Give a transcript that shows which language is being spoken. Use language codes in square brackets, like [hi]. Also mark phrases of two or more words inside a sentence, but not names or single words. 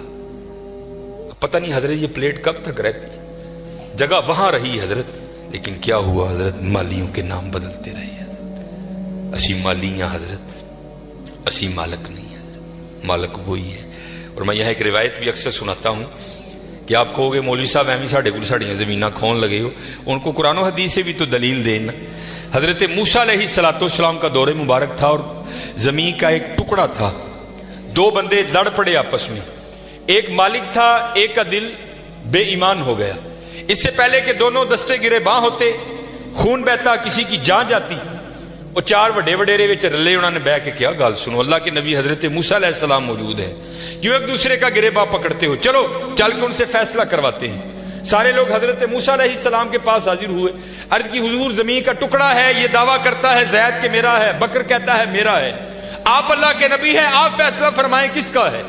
[ur] پتہ نہیں حضرت یہ پلیٹ کب تک رہتی, جگہ وہاں رہی حضرت, لیکن کیا ہوا حضرت, مالیوں کے نام بدلتے رہے حضرت. اسی مالی ہیں حضرت, اسی مالک نہیں حضرت, مالک وہی ہے. اور میں یہاں ایک روایت بھی اکثر سناتا ہوں کہ آپ کہو گے مولوی صاحب [pa] ایویں ساڈے کول ساڈیاں زمیناں کھون لگے ہو, [ur] ان کو قرآن و حدیث سے بھی تو دلیل دینا. حضرت موسیٰ علیہ السلام کا دور مبارک تھا اور زمین کا ایک ٹکڑا تھا. 2 بندے لڑ پڑے آپس میں, ایک مالک تھا, ایک کا دل بے ایمان ہو گیا. اس سے پہلے کہ دونوں دستے گرے باں ہوتے, خون بہتا, کسی کی جان جاتی, وہ چار [pa] وڈے وڈیرے وچ رلے، [ur] انہوں نے بیٹھ کے کیا گل سنو، اللہ کے نبی حضرت موسیٰ علیہ السلام موجود ہیں، کیوں ایک دوسرے کا گریباں پکڑتے ہو، چلو چل کے ان سے فیصلہ کرواتے ہیں۔ سارے لوگ حضرت موسیٰ علیہ السلام کے پاس حاضر ہوئے، عرض کی حضور زمین کا ٹکڑا ہے، یہ دعویٰ کرتا ہے زید کہ میرا ہے، بکر کہتا ہے میرا ہے، آپ اللہ کے نبی ہیں، آپ فیصلہ فرمائیں کس کا ہے۔